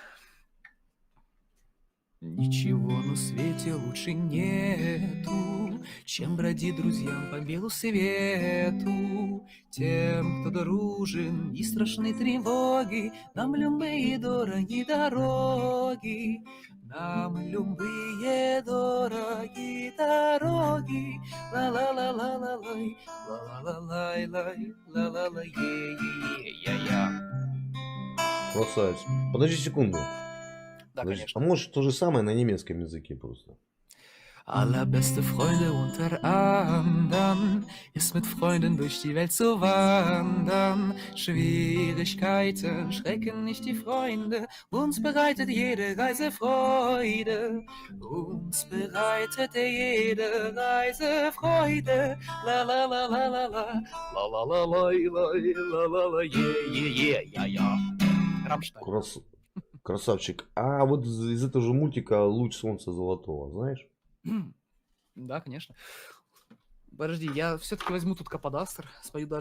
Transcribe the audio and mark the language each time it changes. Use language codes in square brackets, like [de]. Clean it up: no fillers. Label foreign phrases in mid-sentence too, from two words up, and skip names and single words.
[ru] Ничего на свете лучше нету, чем бродить друзьям по белу свету. Тем, кто дружен, и страшны тревоги, нам любые дороги дороги. Нам любые дороги дороги. Ла-ла-ла-ла-ла-лай, ла-ла-ла-лай-лай, ла-ла-ла-е-е-е-я-я. Красавец. Подожди секунду. Да, Подожди. конечно. А может то же самое на немецком языке просто? [de] Allerbeste Freunde unter andern ist mit Freunden durch die Welt zu wandern. Schwierigkeiten schrecken nicht die Freunde, uns bereitet jede Reise Freude. Uns bereitet jede Reise Freude. La la la la la la, la la la la la la la я. [ru] Рамштайн. Красавчик. А вот из этого же мультика «Луч солнца золотого», знаешь? Да, конечно. Подожди, я все-таки возьму тут Каподастр, спою даже